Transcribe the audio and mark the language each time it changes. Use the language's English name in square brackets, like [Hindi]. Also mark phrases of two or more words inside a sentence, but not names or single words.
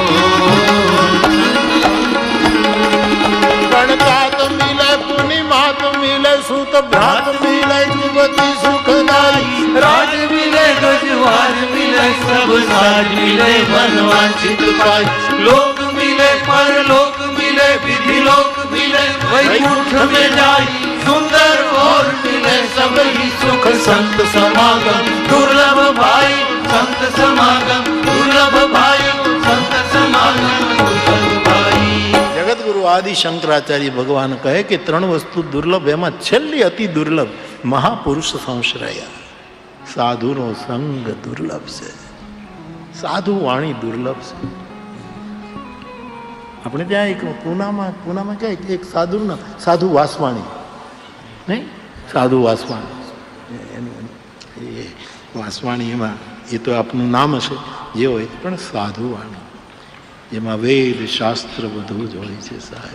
[Hindi] गणतात मिले पुनिमात मिले सुत भ्रात मिले जीवती सुखदाई राज मिले गजवार मिले सब साज मिले मनवांछित पाय लोक मिले परलोक मिले विधि लोक मिले वैकुंठ में जाय सुंदर और मिले सब ही सुख संत समागम दुर्लभ भाई संत समागम दुर्लभ भाई संत समागम दुर्लभ भाई। [Gujarati] જગતગુરુ આદિ શંકરાચાર્ય ભગવાન કહે કે ત્રણ વસ્તુ દુર્લભ, એમાં છેલ્લી અતિ દુર્લભ મહાપુરુષ સંશ્રય. સાધુનો સંગ દુર્લભ છે, સાધુ વાણી દુર્લભ છે. આપણે ત્યાં એક પૂનામાં કહે એક સાધુનું નામ સાધુ વાસવાણી, નહીં સાધુ વાસવાણી, એનું એ વાસવાણી એમાં એ તો આપનું નામ હશે જે હોય, પણ સાધુ વાણી એમાં વેદ શાસ્ત્ર બધું જ હોય છે સાહેબ.